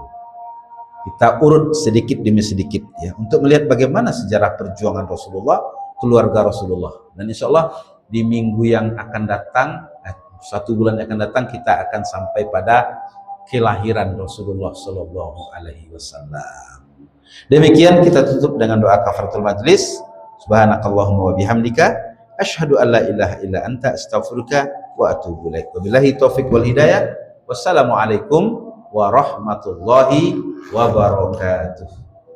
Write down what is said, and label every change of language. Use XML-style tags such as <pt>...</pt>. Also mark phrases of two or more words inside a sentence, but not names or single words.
<id>Kita urut sedikit demi sedikit ya untuk melihat bagaimana sejarah perjuangan Rasulullah, keluarga Rasulullah. Dan insyaallah di minggu yang akan datang, 1 bulan yang akan datang, kita akan sampai pada kelahiran Rasulullah</id> <ar>صلى الله عليه وسلم.</ar> <id>Demikian kita tutup dengan doa</id> <ar>كفارة المجلس. سبحانك اللهم وبحمدك أشهد أن لا إله إلا أنت أستغفرك وأتوب إليك. وبالله التوفيق والهداية. والسلام عليكم ورحمة الله وبركاته.</ar>